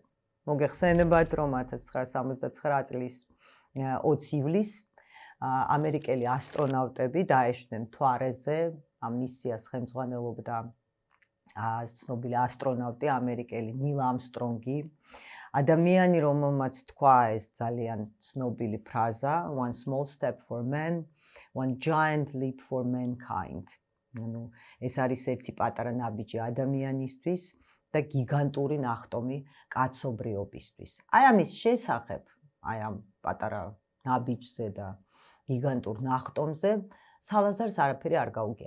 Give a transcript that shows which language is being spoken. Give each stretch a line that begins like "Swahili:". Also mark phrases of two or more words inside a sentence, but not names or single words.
Georgian: მოგეხსენებათ, რომ 1969 წლის 20 ივლისს ამერიკელი ასტრონავტები დაეშვნენ მთვარეზე, ამ მისიას ხელმძღვანელობდა ცნობილი ასტრონავტი ამერიკელი ნილ ამსტრონგი. ადამიანი, რომელმაც თქვა ეს ძალიან ცნობილი ფრაზა,
English: one small step for man, one giant leap for mankind.
Georgian: ეს არის ერთი პატარა ნაბიჯი ადამიანისთვის და გიგანტური ნახტომი კაცობრიობისთვის. აი ამის შესახებ, აი ამ პატარა ნაბიჯზე და გიგანტურ ნახტომზე სალაზარს არაფერი არ გაუგია.